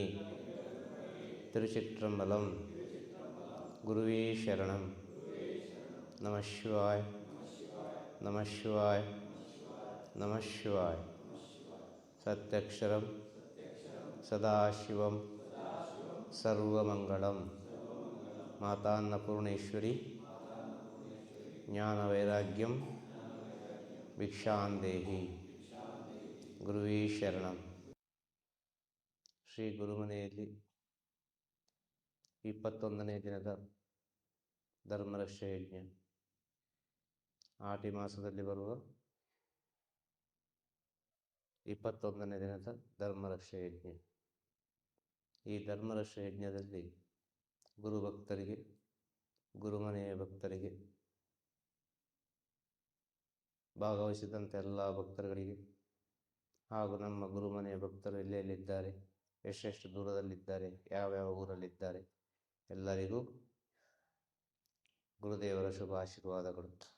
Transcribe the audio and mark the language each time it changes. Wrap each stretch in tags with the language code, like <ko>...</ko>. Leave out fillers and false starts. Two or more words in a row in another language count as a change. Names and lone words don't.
<ta>திருச்சிற்றம்பலம். குருவே சரணம்.</ta> <sa>नम शिवाय्, नम शिवाय्, नम शिवाय्. सत्यक्षरं सदाशिवं सर्वमङ्गलम्. मातान्नपूर्णेश्वरि ज्ञान वैराग्यं भिक्षांदेहि.</sa> <kn>ಗುರುವೇ ಶರಣಂ. ಶ್ರೀ ಗುರುಮನೆಯಲ್ಲಿ 21ನೇ ದಿನದ ಧರ್ಮರಕ್ಷೆ ಯಜ್ಞ, ಆಟಿ ಮಾಸದಲ್ಲಿ ಬರುವ 21ನೇ ದಿನದ ಧರ್ಮರಕ್ಷೆ ಯಜ್ಞ. ಈ ಧರ್ಮರಕ್ಷೆ ಯಜ್ಞದಲ್ಲಿ ಗುರು ಭಕ್ತರಿಗೆ, ಗುರುಮನೆಯ ಭಕ್ತರಿಗೆ, ಭಾಗವಹಿಸಿದಂಥ ಎಲ್ಲ ಭಕ್ತರುಗಳಿಗೆ ಹಾಗೂ ನಮ್ಮ ಗುರುಮನೆಯ ಭಕ್ತರು ಎಲ್ಲೆಲ್ಲಿದ್ದಾರೆ, ಎಷ್ಟೆಷ್ಟು ದೂರದಲ್ಲಿದ್ದಾರೆ, ಯಾವ್ಯಾವ ಊರಲ್ಲಿದ್ದಾರೆ, ಎಲ್ಲರಿಗೂ ಗುರುದೇವರ ಶುಭ ಆಶೀರ್ವಾದಗಳು.</kn>